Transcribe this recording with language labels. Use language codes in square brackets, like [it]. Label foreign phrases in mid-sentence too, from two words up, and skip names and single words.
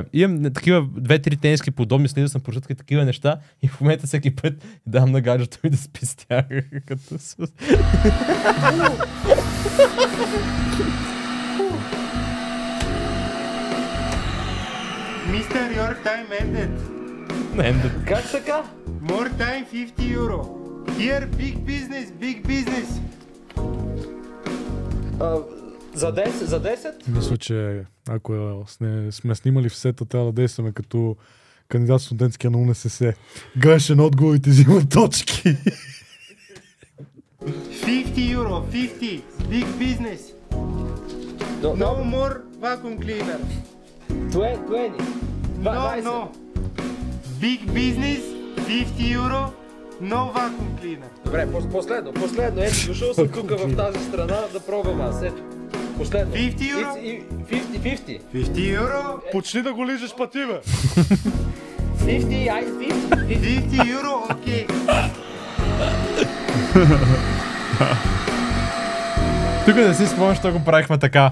[bg] Имам такива 2-3 тениски подобни, следил съм прочитка такива неща и в момента всеки път дам на гаджето и да спи с тях. Мистер, [en] your time ended. [bg] Как така? [en] More time 50 euro. Here, big business. [bg] За 10? Мисля, че ако сме снимали в сета, трябва да действаме като кандидат студентския на УНСС. Гледаш едно отговорите, взима точки. [en] 50 euro, 50. Big business. No more vacuum cleaner. 20. No. Big business, 50 euro, no vacuum cleaner. [bg] Добре, последно. Ето, дошъл съм тук в тази страна да пробвам аз. Ето. Последно. [en] 50 euro? 50. 50 euro? [bg] Почти да го лижеш пъти, бе. [en] 50 euro, окей. [bg] Тук не си спомням, що го правихме така.